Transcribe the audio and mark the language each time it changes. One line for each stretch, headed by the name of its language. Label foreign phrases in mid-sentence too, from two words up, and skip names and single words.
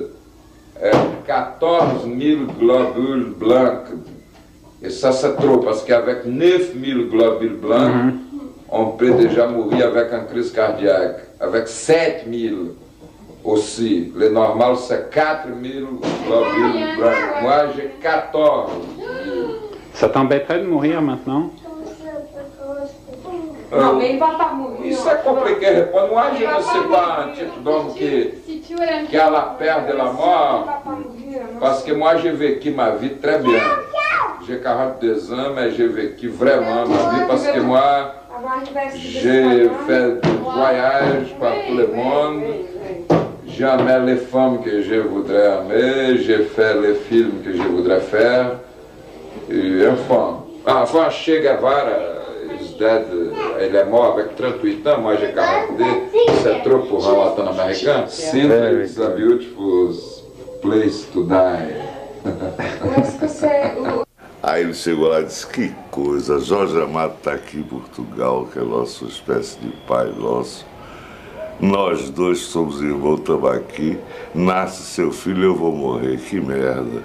French: 14 000 globules blancs et ça c'est trop parce qu'avec 9 000 globules blancs on peut déjà mourir avec une crise cardiaque, avec 7 000 aussi. Le normal, c'est 4 000 globules blancs. Moi, j'ai 14 000. Ça t'embêterait de mourir maintenant? Non, mais il va pas mourir.
Portuguese: Isso é complicado.
French: Moi, je ne sais pas un type d'homme qui a la peur de la mort. Parce que moi, j'ai vécu ma vie très bien. J'ai 42 ans, mais j'ai vécu vraiment ma vie parce que moi, j'ai fait des voyages par tout le monde. J'aimais les femmes que je voudrais aimer, j'ai fait les films que je voudrais faire. Et enfin,
English: Che Guevara is dead,
French: ele est mort avec 38 ans, moi j'ai 42, c'est trop pour un latino-américain.
English: Sintra is a beautiful place to die.
Portuguese: Aí ele chegou lá e disse, que coisa, Jorge Amado está aqui em Portugal, que é nossa espécie de pai nosso. Nós dois somos irmãos, estamos aqui, nasce seu filho, eu vou morrer, que merda.